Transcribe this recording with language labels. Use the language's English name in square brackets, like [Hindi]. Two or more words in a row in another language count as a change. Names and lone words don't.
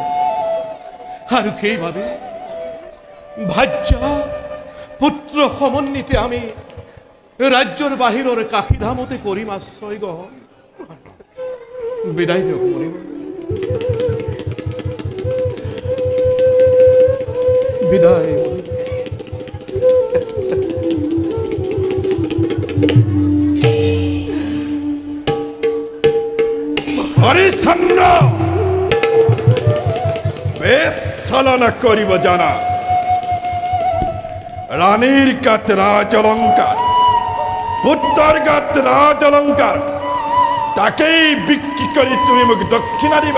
[Assamese] আৰু সেইভাবে ভাৰ্যা পুত্ৰ সমন্বিতে আমি ৰাজ্যৰ বাহিৰৰ কাশীধামতে কৰিম আশ্ৰয় গ্ৰহণ। বিদায় দিয়ক মৰিব। বিদায়। হরিশ্চন্দ্র বেশ চালনা করিব জানা। রানীর গাত রাজ অলঙ্কার, পুত্রর গাত রাজ অলঙ্কার, তাকেই বিক্রি করে তুমি মোক দক্ষিণা দিবা।